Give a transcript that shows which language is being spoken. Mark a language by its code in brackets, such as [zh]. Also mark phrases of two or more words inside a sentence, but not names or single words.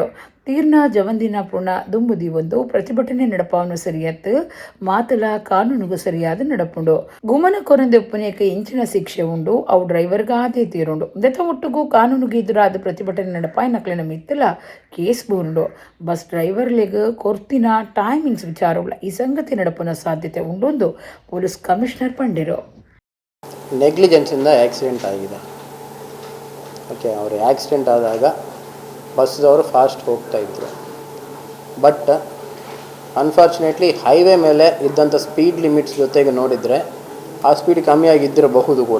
[tcy] ತೀರ್ನ ಜವಂದಿನ ಪುಣ ದುಂಬುದಿ ಒಂದು ಪ್ರತಿಭಟನೆ ನಡಪಾವನು ಸರಿಯತ್ತು ಮಾತಲ ಕಾನೂನುಗೂ ಸರಿಯಾದ ನಡಪುಂಡು. ಗುಮನ ಕೊರಂದೆ ಉಪ್ಪನೇಕ ಇಂಚಿನ ಶಿಕ್ಷೆ ಉಂಡು ಅವು ಡ್ರೈವರ್ಗಾದೇ ತೀರುಂಡು. ದೆತ ಒಟ್ಟುಗೂ ಕಾನೂನುಗೆ ಎದುರಾದ ಪ್ರತಿಭಟನೆ ನಡಪಾಯಿ ನಕ್ಲಿನ ಮಿತ್ತಲ ಕೇಸ್ ಬೂರುಂಡು. ಬಸ್ ಡ್ರೈವರ್ಲೆಗ್ ಕೊರ್ತಿನ ಟೈಮಿಂಗ್ಸ್ ವಿಚಾರವುಳ್ಳ ಈ ಸಂಗತಿ ನಡಪುನ ಸಾಧ್ಯತೆ ಉಂಡು ಎಂದು ಪೊಲೀಸ್ ಕಮಿಷನರ್ ಪಂಡೇರು. [kn] ನೆಗ್ಲಿಜೆನ್ಸಿಂದ ಆಕ್ಸಿಡೆಂಟ್ ಆಗಿದೆ. ಓಕೆ, ಅವರು ಆಕ್ಸಿಡೆಂಟ್ ಆದಾಗ ಬಸ್ದವರು ಫಾಸ್ಟ್ ಹೋಗ್ತಾಯಿದ್ರು. [en] but unfortunately [kn] ಹೈವೇ ಮೇಲೆ ಇದ್ದಂಥ [en] speed limits [kn] ಜೊತೆಗೆ ನೋಡಿದರೆ ಆ ಸ್ಪೀಡ್ ಕಮ್ಮಿ ಆಗಿದ್ದಿರಬಹುದು ಕೂಡ.